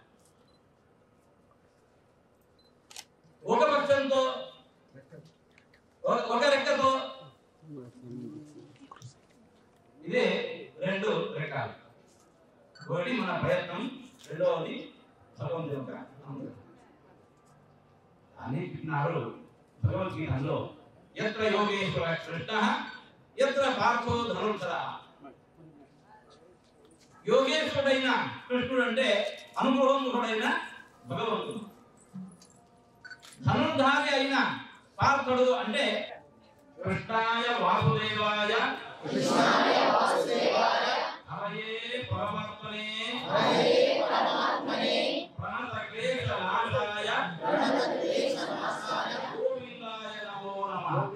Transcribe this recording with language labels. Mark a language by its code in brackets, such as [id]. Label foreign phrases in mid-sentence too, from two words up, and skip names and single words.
[te] ఒక పక్షంతో ఒక రెక్కతో ఇదే 2 రకాలు. ఒకటి మన ప్రయత్నం, రెండవది భగవంతుని యొక్క అనుగ్రహం. అని చెప్పినారు భగవద్గీతలో, [sa] యత్ర యోగేశ్వర కృష్ణః యత్ర పార్థో ధనుర్ధరః. [te] యోగేశ్వరుడైన కృష్ణుడు అంటే అనుభవముడైన భగవంతుడు. ధనుర్ధారి అయిన పార్థుడు అంటే [sa] కృష్ణాయ వాసుదేవాయ హరయే పరమాత్మనే ప్రణతక్లేశ నాశాయ గోవిందాయ నమో నమః.